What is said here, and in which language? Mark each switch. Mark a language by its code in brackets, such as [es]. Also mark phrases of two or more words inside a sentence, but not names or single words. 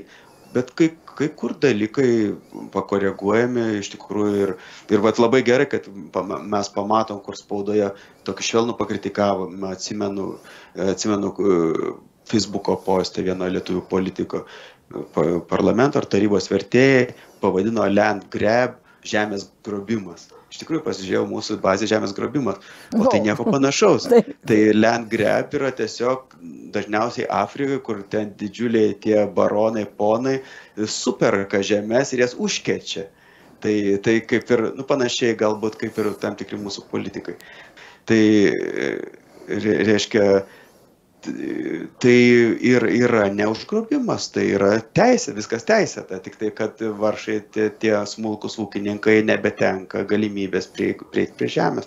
[lt] Bet kai kur dalykai pakoreguojami iš tikrųjų ir labai gerai, kad mes pamatom, kur spaudoje tokį švelnų pakritikavome, atsimenu Facebooko postą vieno lietuvių politiko, parlamento ar tarybos vertėjai pavadino [en] land grab [lt] žemės grobimas. Iš tikrųjų pasižiūrėjau mūsų bazę žemės grobimas, o tai nieko panašaus. Tai [en] land grab [lt] yra tiesiog dažniausiai Afrikai, kur ten didžiuliai tie baronai, ponai superka žemės ir jas užkečia. Tai kaip ir, panašiai galbūt kaip ir tam tikri mūsų politikai. Tai reiškia, tai yra neužgrobimas, tai yra teisė, viskas teisėta, tik tai, kad varšai tie smulkus ūkininkai nebetenka galimybės prieiti prie žemės.